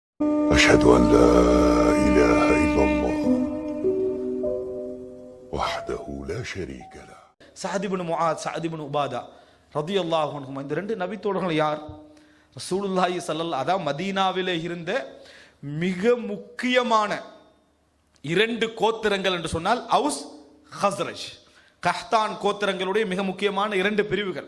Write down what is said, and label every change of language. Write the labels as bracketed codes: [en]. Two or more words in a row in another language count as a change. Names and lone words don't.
[ar] أشهد أن لا إله إلا الله وحده لا شريك له. [ta] சஅத் இப்னு முஆத், சஅத் இப்னு உபாதா [ar] رضي الله عنهما, [ta] இந்த ரெண்டு நபி தோழர்கள் யார்? [ar] رسول الله صلى الله [ta] அதான் மதீனாவிலே இருந்த மிக முக்கியமான இரண்டு கோத்திரங்கள் என்று சொன்னால் அவுஸ் ஹஸ்ரஜ், கஹ்தான் கோத்திரங்களுடைய மிக முக்கியமான இரண்டு பிரிவுகள்.